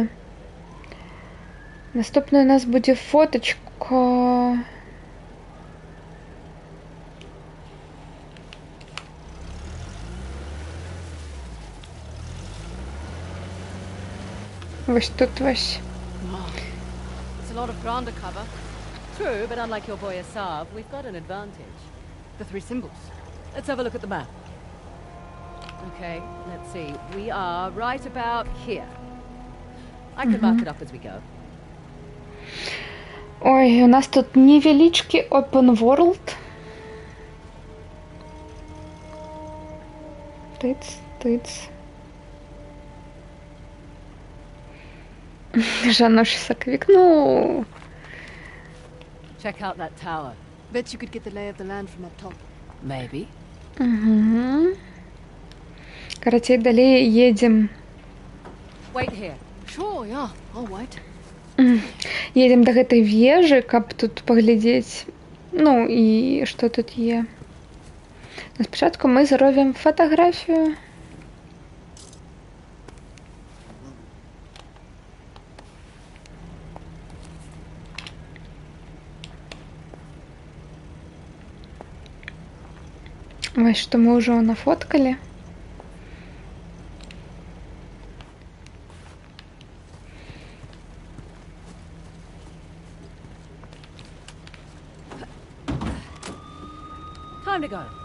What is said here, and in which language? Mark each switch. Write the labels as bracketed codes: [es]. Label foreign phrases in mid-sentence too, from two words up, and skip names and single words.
[be] Наступная у нас будзе фоточка. Вось тут вось. [en] It's a lot of ground to cover. True, but unlike your boy Asav, we've got an advantage. The three symbols. Let's have a look at the map. Okay, let's see. We are right about here. I can mark it up as we go. [uk] Ой, у нас тут невеличкий [en] open world. Тыц. [uk] Жаночий саквик, ну... [en] Check out that tower. Bet you could get the lay of the land from up top. Maybe. [ru] Угу. Короче, далее едем. [en] Wait here. Sure, yeah, I'll wait. [be] Едем до гэтай вежы, каб тут паглядзець. Ну, і што тут є. Но спачатку мы зробім фатаграфію. Вось што мы ўжо нафоткалі. [en] Time to go.